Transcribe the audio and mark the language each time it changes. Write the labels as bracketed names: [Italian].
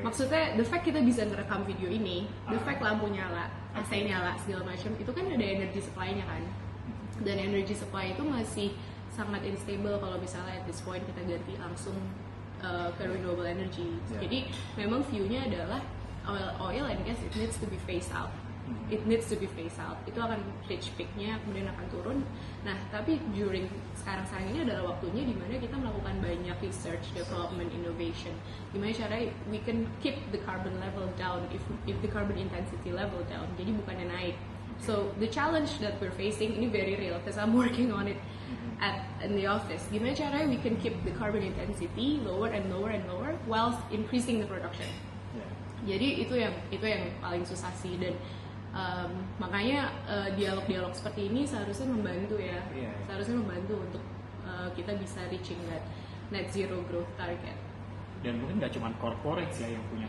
[Indonesian] Maksudnya [English] the fact [Indonesian] kita bisa ngerekam video ini, the fact lampu nyala, AC nyala segala macam, itu kan ada energy supply-nya kan. Dan energy supply itu masih sangat unstable kalau misalnya [English] at this point [Indonesian] kita ganti langsung ke renewable energy. [English] Yeah. [Indonesian] Jadi memang view-nya adalah [English] oil and gas it needs to be phased out. It needs to be phased out. [Indonesian] Itu akan reach peak-nya, kemudian akan turun. Nah, tapi during sekarang ini adalah waktunya di mana kita melakukan banyak research, development, innovation. Gimana caranya [English] we can keep the carbon level down if the carbon intensity level down. [Indonesian] Jadi bukannya naik. [English] So the challenge that we're facing [Indonesian] ini [English] very real because I'm working on it in the office. Gimana caranya we can keep the carbon intensity lower and lower and lower while increasing the production. Yeah. [Indonesian] Jadi itu yang paling susah sih, dan makanya dialog-dialog seperti ini seharusnya membantu ya. [English] Yeah. [Indonesian] Seharusnya membantu untuk kita bisa [English] reaching that net zero growth target. [Indonesian] Dan mungkin nggak cuma corporate ya yang punya